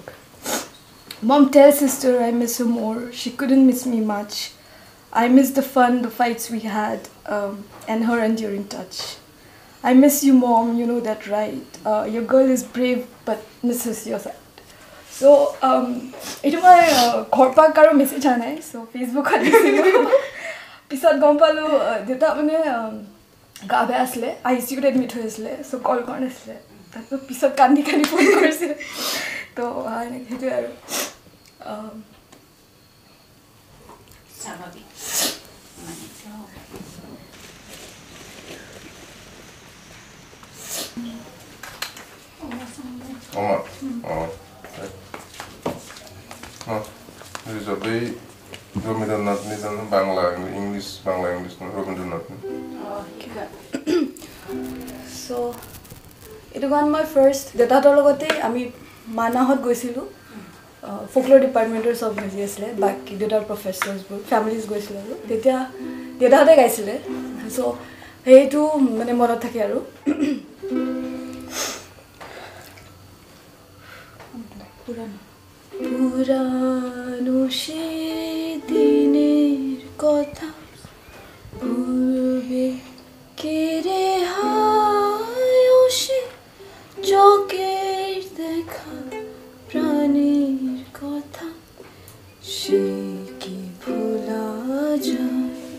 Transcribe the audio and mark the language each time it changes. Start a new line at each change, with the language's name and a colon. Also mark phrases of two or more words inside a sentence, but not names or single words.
English: Mom, tell sister I miss her more. She couldn't miss me much. I miss the fun, the fights we had, and her enduring touch. I miss you, Mom, you know that, right? Your girl is brave, but misses your side. So,
Assamese: এইটো মই ঘৰ পৰা কাৰো মেছেজ অহা নাই চ' ফেচবুকত দিছিলোঁ পিছত গম পালোঁ দেউতা মানে গা বেয়া আছিলে ICUত এডমিট হৈ আছিলে চ' কল কৰা নাছিলে তাৰপিছত পিছত কান্দি ফোন কৰিছিলে তো এনেকৈ সেইটোৱে আৰু স্বাভাৱিক
Bodo: बै रबीन्द्रनाथनि बांला इंलिश रबीन्द्रनाथनि
Assamese: চ' এইটো গান মই ফাৰ্ষ্ট দেউতাহঁতৰ লগতে আমি মানাহত গৈছিলোঁ ফ'কল'ৰ ডিপাৰ্টমেণ্টৰ চব হেৰি আছিলে বাকী দেউতাৰ প্ৰফেচাৰ্ছবোৰ ফেমিলিজ গৈছিলোঁ আৰু তেতিয়া দেউতাহঁতে গাইছিলে চ' সেইটো মানে মনত থাকে আৰু
Bangla: পুরানো সে দিনের কথা ভুলবে কে রে হায় সে চোখের দেখা প্রাণের কথা সে কি ভোলা যায়